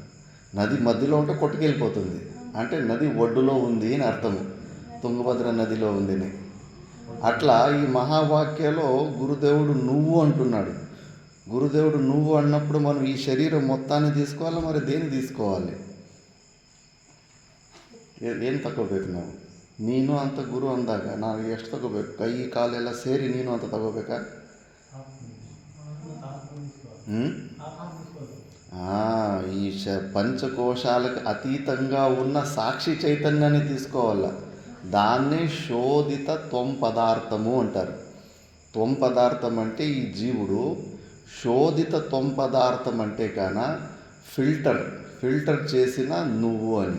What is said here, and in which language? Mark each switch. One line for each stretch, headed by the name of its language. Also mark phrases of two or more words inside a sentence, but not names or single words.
Telugu: నది మధ్యలో ఉంటే కొట్టుకెళ్ళిపోతుంది, అంటే నది ఒడ్డులో ఉంది అని అర్థము, తుంగభద్ర నదిలో ఉందని. అట్లా ఈ మహావాక్యలో గురుదేవుడు నువ్వు అంటున్నాడు. గురుదేవుడు నువ్వు అన్నప్పుడు మనం ఈ శరీరం మొత్తాన్ని తీసుకోవాలి, మరి దేన్ని తీసుకోవాలి?
Kannada: ಏನು ತಗೋಬೇಕು ನಾವು? ನೀನು ಅಂತ ಗುರು ಅಂದಾಗ ನಾವು ಎಷ್ಟು ತಗೋಬೇಕು? ಕೈ ಕಾಲೆಲ್ಲ ಸೇರಿ ನೀನು ಅಂತ ತಗೋಬೇಕಾ?
Telugu: ఈ పంచకోశాలకు అతీతంగా ఉన్న సాక్షి చైతన్యాన్ని తీసుకోవాల. దాన్నే శోధిత త్వం పదార్థము అంటారు. త్వం పదార్థం అంటే ఈ జీవుడు, శోధిత త్వం పదార్థం అంటే కాన ఫిల్టర్ చేసిన నువ్వు అని.